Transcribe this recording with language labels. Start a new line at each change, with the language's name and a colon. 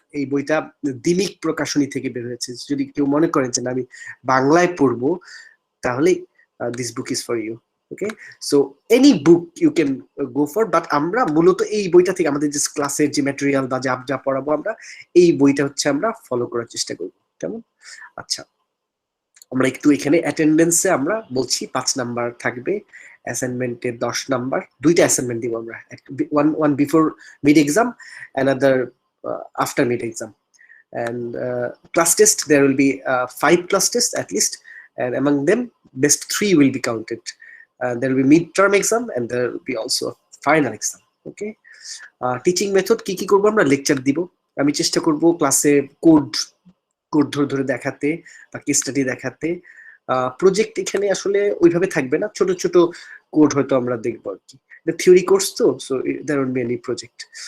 Bangla: এই বইটা দিমিক প্রকাশনী থেকে বের হয়েছে। যদি কেউ মনে করেন যে আমি বাংলায় পড়বো, তাহলে
English: This book is for you.
Bangla: Okay,
English: so any book you can go for,
Bangla: but আমরা মূলত এই বইটা থেকে আমাদের যে ক্লাসের যে ম্যাটেরিয়াল বা যা পড়াবো আমরা, এই বইটা হচ্ছে আমরা ফলো করার চেষ্টা করবো। কেমন? আচ্ছা আমরা একটু এখানে অ্যাটেন্ডেন্সে আমরা বলছি 5 নাম্বার থাকবে, অ্যাসাইনমেন্টে 10 নাম্বার, দুইটা অ্যাসাইনমেন্ট দিব আমরা,
English: one before mid exam, another after mid exam, and class test there will be 5 class tests at least, and among them best 3 will be counted. There will be midterm exam and there will be also a final exam.
Bangla: Okay, teaching method কি কি করবো আমরা, lecture দিব, আমি চেষ্টা করব ক্লাসে code ধরে দেখাতে বা কেস স্টাডি দেখাতে। প্রজেক্ট এখানে আসলে ওইভাবে থাকবে না, ছোট ছোট কোড হয়তো আমরা দেখবো আর কি, থিওরি কোর্স তো,
English: So there won't be any project.